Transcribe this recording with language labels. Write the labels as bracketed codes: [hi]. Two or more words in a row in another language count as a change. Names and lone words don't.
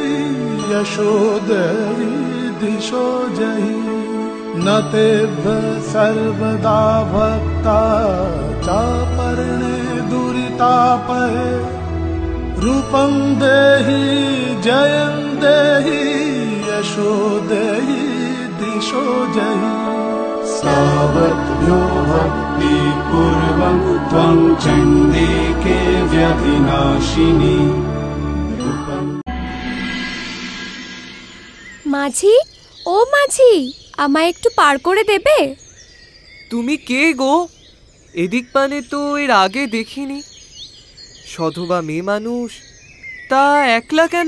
[sa] यशो देहि दिशो जयि न तेभ्य सर्वदा भक्ता चापर्णे दुरितापहे रूपं देहि जयं देहि यशो देहि दिशो जयि सावध्यो भक्ति पूर्वं त्वं चण्डिके व्यधिनाशिनी [bn] মাঝি, ও মাঝি, আমায় একটু পার করে দেবে? তুমি কে গো? এদিক পানে তো এর আগে দেখিনি। সধবা মেয়ে মানুষ, তা একলা কেন?